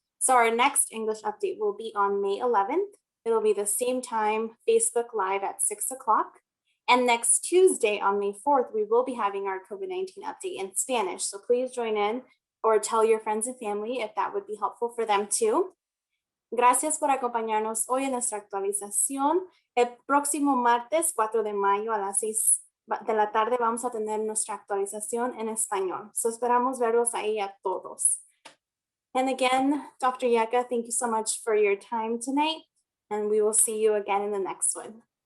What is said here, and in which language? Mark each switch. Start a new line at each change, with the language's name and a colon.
English: So our next English update will be on May 11th. It'll be the same time, Facebook Live at 6 o'clock. And next Tuesday on May 4th, we will be having our COVID-19 update in Spanish. So please join in or tell your friends and family if that would be helpful for them too.
Spanish: Gracias por acompañarnos hoy en nuestra actualización. El próximo martes 4 de mayo a las 6 de la tarde vamos a tener nuestra actualización en español. So esperamos verlos ahí a todos.
English: And again, Dr. Yeka, thank you so much for your time tonight. And we will see you again in the next one.